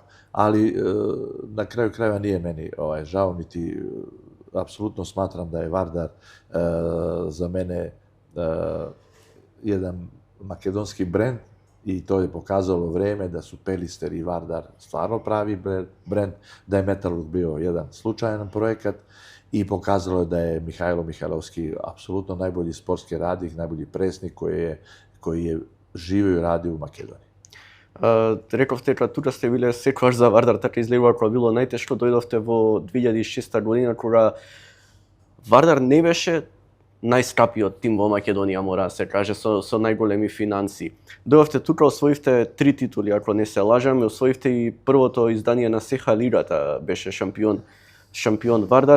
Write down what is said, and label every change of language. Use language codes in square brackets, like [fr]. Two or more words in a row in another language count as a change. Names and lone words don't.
[sr] Ali na kraju krajeva nije meni žao, niti apsolutno smatram da je Vardar za mene jedan makedonski brend i to je pokazalo vreme da su Pelister i Vardar stvarno pravi brend, da je Metalurg bio jedan slučajan projekat i pokazalo je da je Mihajlo Mihajlovski apsolutno najbolji sportski radnik, najbolji presnik koji je živio i radio u Makedoniji. [mk] Рековте дека тука сте биле секогаш за Вардар, така изгледува кога било најтешко, дојдовте во 2006 година кога Вардар не беше најскапиот тим во Македонија, мора да се каже, со најголеми финанси. Дојдовте тука, освоивте 3 титули, ако не се лажам, освоивте и првото издание на СХ Лигата, беше шампион Вардар.